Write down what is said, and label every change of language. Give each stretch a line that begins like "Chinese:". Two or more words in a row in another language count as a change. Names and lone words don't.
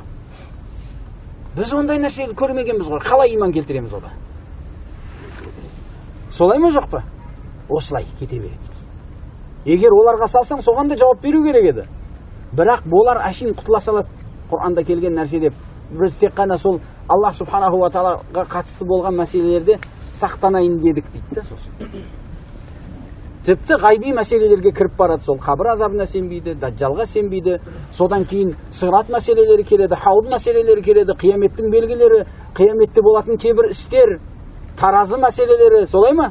Kazakh: Біз ондай нәрсені көрмегенбіз ғой. Қалай иман келтіреміз ода? Солай ма жоқ па? Осылай кете береді. Егер оларға салсаң, соған да жауап беру керек еді. Бірақ болар әшейін құтыла салады. Құранда келген нәрсе деп. Біз тек қана сол Аллах
Arabic: سبحانه وتعالى
Kazakh: қатысты болған мәселелерде сақтанайын дедік дейді. Сосын тіпті ғайби мәселелерге кіріп барады. Сол қабір азабына сенбейді, дажжалға сенбейді. Содан кейін сырат мәселелері келеді, хауд мәселелері келеді, қияметтің белгілері, қияметте болатын кейбір істер, таразы мәселелері, солай ма?